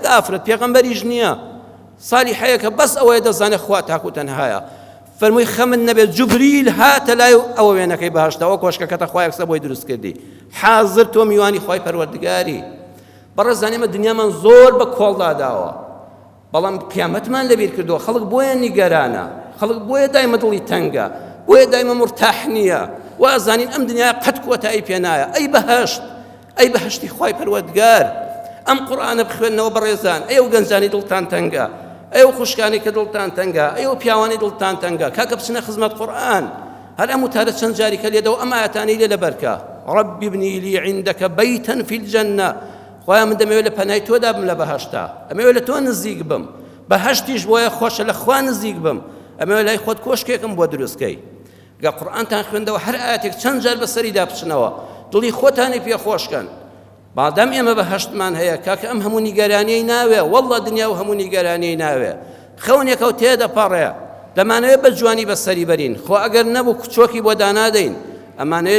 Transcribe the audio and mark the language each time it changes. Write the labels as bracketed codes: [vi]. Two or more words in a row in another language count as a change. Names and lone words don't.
[ckb] ئافرەت پێغەمبەریش نییە سالیحەیە کە بەس ئەوەیە دەزانێت خوا تاکو تەنهایە فەرمووی خەمن نەبێت جوبریل هاتە لای ئەوە وێنەکەی بەهەشتەوە کۆشکەکەتە خوا یەکسە بۆی دروست کردی حازر تۆ میوانی خوای پەروەردگاری بەڕێزانێمە دنیامان زۆر بە کۆڵدا داوە بەڵام قیامەتمان لەبیر کردووە خەڵک بۆیە نیگەرانە خەڵک بۆیە دایمە دڵی تەنگە بۆیە دایمە مرتاح نییە وازانین ئەم دنیا قەت کۆتایی پێ نایە ئەی بەهەشتی خوای پەروەردگار ئەم قورئانە بخوێننەوە بەڕێزان ئەو گەنجانی دڵتان تەنگە ئەو خوشکانی کە دڵتان تەنگە ئەو پیاوانی دڵتان تەنگە کاکە بچنە خزمەت قورئان هەر ئەم وتارە چەند جاریکە لێدەوە ئەم ئاەتانەی لێ لەبەرکە [ar] رب ابني لي عندك بيتا في الجنة [ckb] خۆیان من دەمەوێت لە پەنای تۆدا بم لە بەهەشتا ئەمەوێت لە تۆ نزیک بم بەهەشتیش بۆیە خۆشە لە خوا نزیک بم ئەمەوێت لای خۆت کۆشکێکم بۆ دروستکەی گە قورئانتان خوێندەوە هەر ئاەتێک چەند جار بەسەریدا بچنەوە دڵی خۆتانی پێ خۆشکەن بادام ئێمە بەهەشتمان هەیە کاکە ئەم هەموو نیگەرانیەی ناوێ وەڵڵا دنیا و هەموو نیگەرانیەی ناوێ خەونێکە و تێدەپەڕێ دەمانەوێت بە جوانی بەسەری بەرین خۆ ئەگەر نەبوو کچۆکی بۆ دانادەین ئەمانەوێت